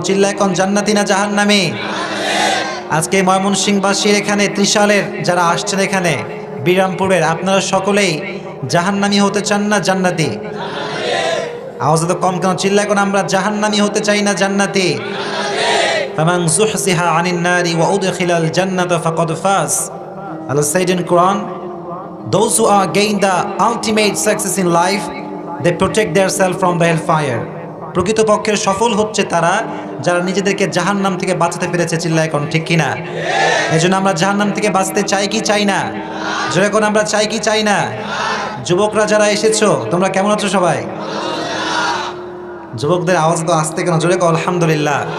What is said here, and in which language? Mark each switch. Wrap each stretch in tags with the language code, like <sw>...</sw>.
<bn>চিল্লা এখন জান্নাতি না জাহান্নামী? আজকে ময়মনসিংহবাসীর এখানে, ত্রিশালের যারা আসছেন এখানে, বিরামপুরের, আপনারা সকলেই জাহান্নামী হতে চান না জান্নাতি? আওয়াজ তো কম কেন? চিল্লা এখন আমরা জাহান্নামী হতে চাই না জান্নাতি?</bn> <ar>ফামান যুহজিহা আনিন নারি ওয়া উদখিলাল জান্নাতা ফাকাদ ফাজ।</ar> <en>Allah said in Quran, those who are gain the ultimate success in life, they protect themselves from the hellfire.</en> <bn>প্রকৃতপক্ষের সফল হচ্ছে তারা যারা নিজেদেরকে জাহান্নাম থেকে বাঁচাতে পেরেছে, চিল্লা এখন ঠিক কিনা? এজন্য আমরা জাহান্নাম থেকে বাঁচতে চাই কি চাই না? জোরে এখন আমরা চাই কি চাই না? যুবকরা যারা এসেছো, তোমরা কেমন আছো সবাই? যুবকদের আওয়াজ তো আসতে কেন? জোরে কও আলহামদুলিল্লাহ।</bn>